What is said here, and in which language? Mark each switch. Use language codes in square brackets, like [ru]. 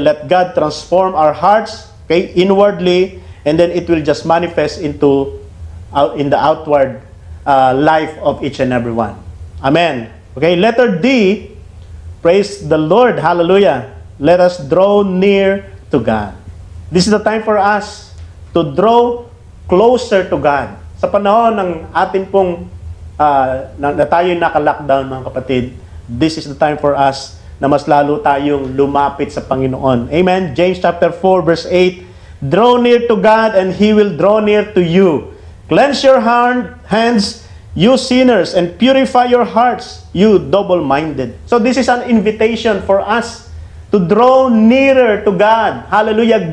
[en] Let God transform our hearts, okay, inwardly, and then it will just manifest in the outward life of each and every one. Amen. Okay, letter D, praise the Lord. Hallelujah. Let us draw near to God. This is the time for us to draw closer to God. [tl] Sa panahon ng atin pong na tayo naka-lockdown, mga kapatid, [en] this is the time for us [tl] na mas lalo tayong lumapit sa Panginoon. Amen? [en] James chapter 4 verse 8, draw near to God and He will draw near to you. Cleanse your hands, you sinners, and purify your hearts, you double-minded. So this is an invitation for us to draw nearer to God. Hallelujah.